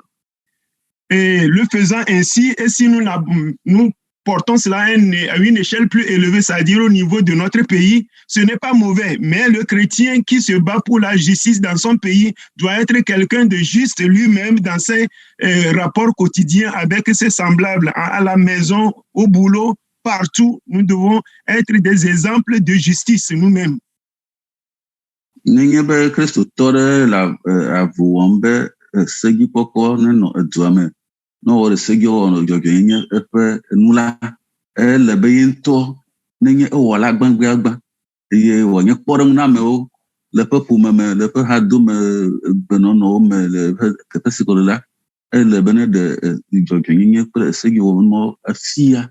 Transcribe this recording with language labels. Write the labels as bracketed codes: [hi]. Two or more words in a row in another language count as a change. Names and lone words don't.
[fr] Et le faisant ainsi, et si nous portons cela à une échelle plus élevée, c'est-à-dire au niveau de notre pays, ce n'est pas mauvais. Mais le chrétien qui se bat pour la justice dans son pays doit être quelqu'un de juste lui-même dans ses rapports quotidiens avec ses semblables, à la maison, au boulot, partout. Nous devons être des exemples de justice nous-mêmes. [ee] Nenye be kristotɔ ɖe le avu wɔm be sedzikpɔkpɔ nenɔ edua me, ne wɔ ɖe sedziwɔwɔ dzɔdzɔenyenye eƒe nu la, ele be ye ŋutɔ nenye ewɔla gbãgbeagbã eye wòanye kpɔɖeŋu na amewo le eƒe ƒome me, le eƒe hadome gbenɔnɔwo me, le eƒe teƒe si le la, ele be ne ɖe dzɔdzɔenyenye kple sedziwɔwɔ afia.